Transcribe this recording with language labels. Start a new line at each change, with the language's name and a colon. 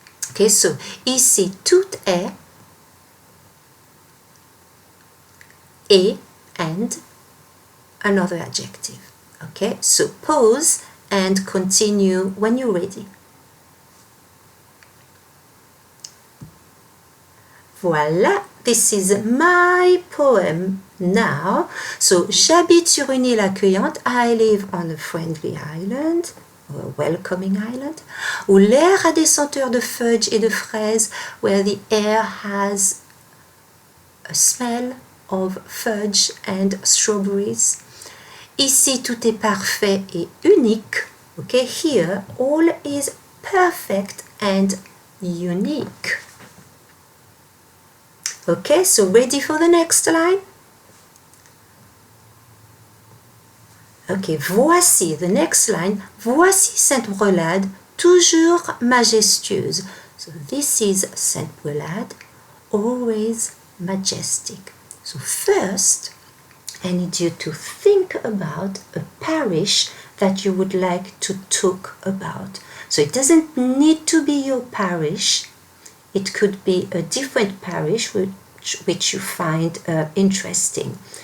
English: Okay, so
French: ici tout est, et,
English: and another adjective. Okay, so pause and continue when you're ready. Voila, this is my poem now.
French: So, j'habite sur une île accueillante.
English: I live on a friendly island, or a welcoming island,
French: où l'air a des senteurs de fudge et de fraises,
English: where the air has a smell of fudge and strawberries.
French: Ici, tout est parfait et unique.
English: Okay, here, all is perfect and unique. Okay, so ready for the next line? Okay, voici, the next line.
French: Voici Sainte Brelade, toujours majestueuse.
English: So this is Sainte Brelade, always majestic. So first, I need you to think about a parish that you would like to talk about. So it doesn't need to be your parish. It could be a different parish which you find interesting.